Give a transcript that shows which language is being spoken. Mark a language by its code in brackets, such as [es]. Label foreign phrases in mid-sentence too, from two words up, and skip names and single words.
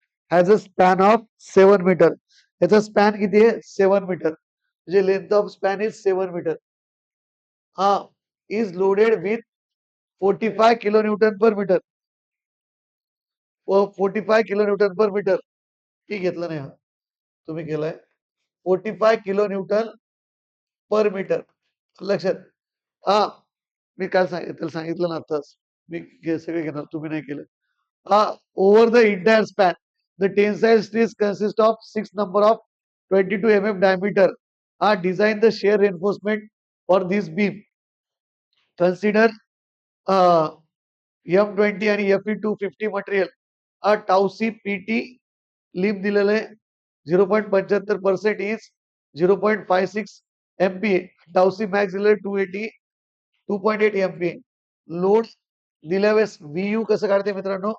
[mr] याचा स्पॅन किती आहे? 7 मीटर. [en] म्हणजे length of span is 7 meter. is loaded with 45 kilonewton per meter. 45 kilonewton per meter. [mr] ती घेतलं नाही, तुम्ही केलाय. [en] 45 kilonewton per meter. [mr] लक्षात. मी काल सांगितलं ना आताच. मी सगळे घेणार, तुम्ही नाही केलं. [en] Over the entire span, the tensile stress consists of 6 number of 22 mm diameter. Design the shear reinforcement for this beam. Consider M20 आणि Fe250 मटेरियल. tau c PT lim [mr] दिलेलं आहे [en] 0.75% इज 0.56 MPa. tau c max दिलेलं 2.8 MPa. [mr] लोड दिल्या वेळेस VU कसं काढते मित्रांनो?